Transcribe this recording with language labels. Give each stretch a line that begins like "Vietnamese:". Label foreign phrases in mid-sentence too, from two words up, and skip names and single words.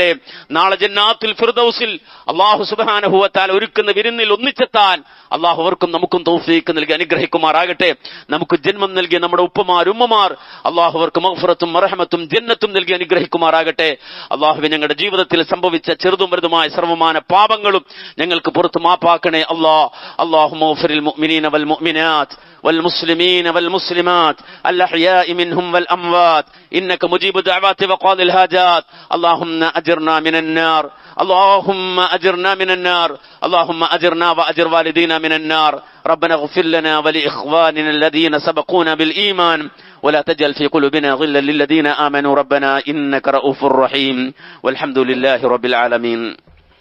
Malayalam: നാളെ ജന്നാത്തുൽ ഫിർദൗസിൽ അള്ളാഹു
Arabic: سبحانه و تعالى
Malayalam: ഒരുക്കുന്ന വിരുന്നിൽ ഒന്നിച്ചെത്താൻ അള്ളാഹു അവർക്കും നമുക്കും തൗഫീഖ് നൽകി അനുഗ്രഹിക്കുമാറാകട്ടെ. നമുക്ക് ജന്മം നൽകിയ നമ്മുടെ ഉപ്പമാർ, ഉമ്മമാർ, അള്ളാഹു അവർക്ക് മഗ്ഫിറത്തും റഹ്മത്തും ജന്നത്തും നൽകി അനുഗ്രഹിക്കുമാറാകട്ടെ. അള്ളാഹുവേ, ഞങ്ങളുടെ ജീവിതത്തിൽ സംഭവിച്ച ചെറുതും വലുതുമായ സർവ്വമാന പാപങ്ങളും ഞങ്ങൾക്ക് പുറത്ത് മാപ്പാക്കണേ.
Arabic: اللهم اغفر المؤمنين والمؤمنات والمسلمين والمسلمات الأحياء منهم والأموات إنك مجيب الدعوات وقاضي الحاجات. اللهم أجرنا من النار، اللهم أجرنا من النار، اللهم أجرنا وأجر والدينا من النار. ربنا اغفر لنا ولإخواننا الذين سبقونا بالإيمان ولا تجعل في قلوبنا غلا للذين آمنوا ربنا إنك رؤوف رحيم والحمد لله رب العالمين.